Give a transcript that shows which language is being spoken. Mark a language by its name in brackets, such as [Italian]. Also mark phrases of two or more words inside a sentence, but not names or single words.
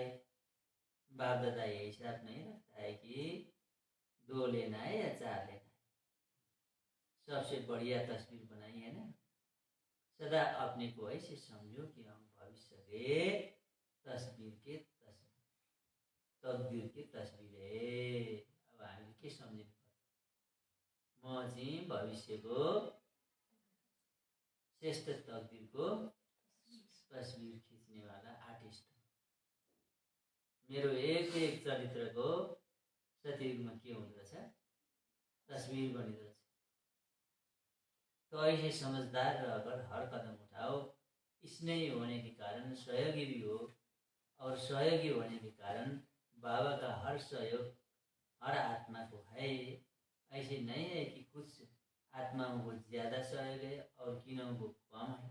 [Hindi] बाप दादा ये हिसाब नहीं रखता है कि 2 लेना है या 4 लेना है। सबसे बढ़िया तस्वीर बनाई है ना। सदा अपने को ऐसे समझो कि हम भविष्य के तस्वीर के तकदीर की तस्बिर है। [Nepali] अब हामीले के सम्झिनु पर्यो, म चाहिँ भविष्यको श्रेष्ठ तकदीरको तस्बिर खिच्नेवाला आर्टिस्ट हो। मेरो एक एक चरित्रको सतीयुगमा के हुँदो रहेछ, तस्बिर बनिदो रहेछ। [Hindi] तो ऐसे समझदार रहकर हर कदम उठाओ। स्नेही होने के कारण सहयोगी भी हो, और सहयोगी होने के कारण बाबा का हर सहयोग हर आत्मा को है। ऐसे नहीं है कि कुछ आत्माओं को ज़्यादा सहयोग है और किन्हों को कम है।